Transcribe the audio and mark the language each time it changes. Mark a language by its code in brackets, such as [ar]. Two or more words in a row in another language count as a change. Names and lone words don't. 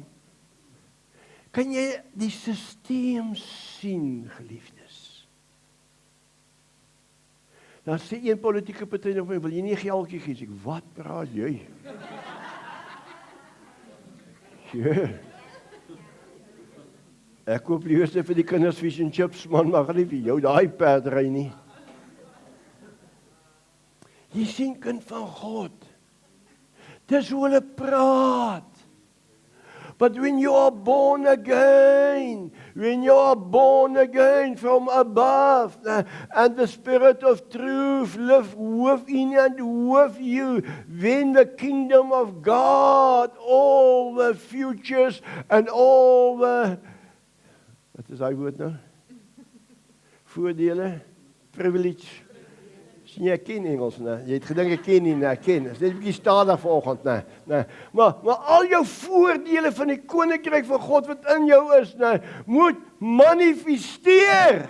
[af] Kan jy die stelsel sien, geliefdes? Dan sê een politieke party nog vir my, wil jy nie 'n geldjie gee? Ek, wat praat jy? Ja. Ek koop liewer vir die kinders [en] fish and chips, [af] man, maar nie vir jou daai perdry nie. Jy sien kind van God. Dis hoe hulle praat. [en] But when you are born again from above, and the Spirit of truth lives within and with you, then the kingdom of God, all the futures and all the, [af] wat is daai woord nou? Voordele, privilege. Sien jy ken Engels, né? Jy het gedink ek ken nie, né? Ken. Dis net 'n bietjie stadig vanoggend, né? Maar al jou voordele van die koninkryk van God wat in jou is, né, moet manifesteer.